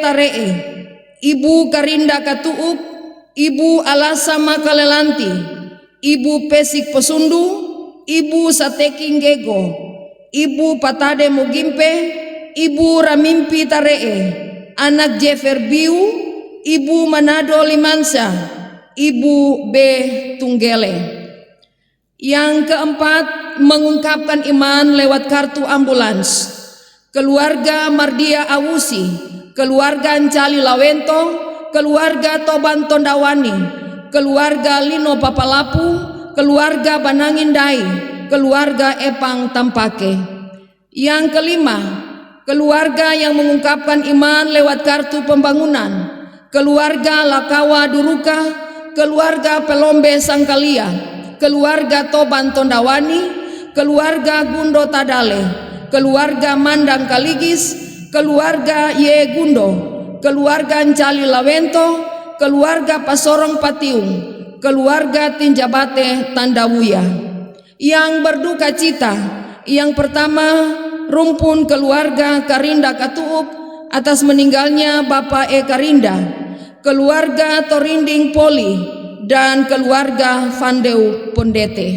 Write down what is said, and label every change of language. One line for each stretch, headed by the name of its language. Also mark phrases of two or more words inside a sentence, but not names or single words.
Indonesian: Taree, Ibu Karinda Katuuk, Ibu Alasa Makalelanti, Ibu Pesik Posundu, Ibu Sateking Gego, Ibu Patade Mugimpe, Ibu Ramimpi Taree, anak Jefer Biu, Ibu Manado Limansa, Ibu B. Tunggele. Yang keempat, mengungkapkan iman lewat kartu ambulans. Keluarga Mardia Awusi, keluarga Ancali Lawento, keluarga Toban Tondawani, keluarga Lino Papalapu, keluarga Banangindai, keluarga Epang Tampake. Yang kelima, keluarga yang mengungkapkan iman lewat kartu pembangunan. Keluarga Lakawa Duruka, keluarga Pelombe Sangkalia, keluarga Toban Tondawani, keluarga Gundo Tadale, keluarga Mandang Kaligis, keluarga Yegundo, keluarga Encali Lawento, keluarga Pasorong Patiung, keluarga Tinjabate Tandawuya. Yang berduka cita, yang pertama rumpun keluarga Karinda Katuup atas meninggalnya Bapak E. Karinda, keluarga Torinding Poli, dan keluarga Vandeu Pondete.